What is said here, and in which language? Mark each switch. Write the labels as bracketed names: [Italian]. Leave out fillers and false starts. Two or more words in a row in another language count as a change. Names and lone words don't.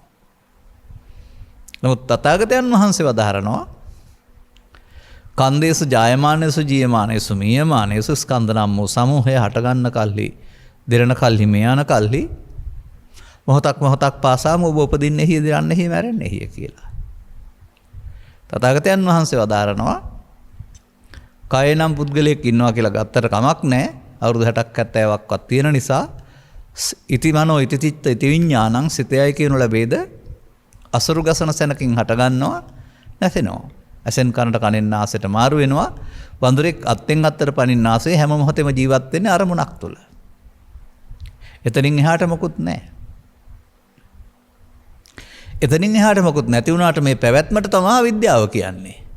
[Sinhala] නමුත් තථාගතයන් වහන්සේ වදාහරනවා [Pali] කන්දේසු ජායමානේසු ජීයමානේසු මීයමානේසු [Sinhala] ස්කන්ධ නම් වූ සමූහය හටගන්න කල්හි දිරණ කල්හි මෙයන කල්හි මොහොතක් පාසාම ඔබ උපදින්නෙහි දිරන්නෙහි මැරෙන්නෙහි කියලා. තථාගතයන් වහන්සේ වදාරනවා කය නම් පුද්ගලයෙක් ඉන්නවා කියලා ගත්තට කමක් නැහැ. අවුරුදු 60ක් 70ක්වත් තියෙන නිසා [Pali] ඉති මනෝ ඉති චිත්ත ඉති විඥානං [Sinhala] සිතයයි කියනු ලැබේද අසුරු ගසන සැනකින් හටගන්නවා නැසෙනවා. ඇසෙන් කනට කනෙන් නාසයට මාරු වෙනවා. වඳුරෙක් අත්ෙන් අත්තට පනින්න ආසේ හැම මොහොතෙම ජීවත් වෙන්නේ අරමුණක් තුල. එතනින් එහාට මොකුත් නැහැ. එතනින් එහාට මොකුත් නැති වුණාට මේ පැවැත්මට තමයි විද්‍යාව කියන්නේ.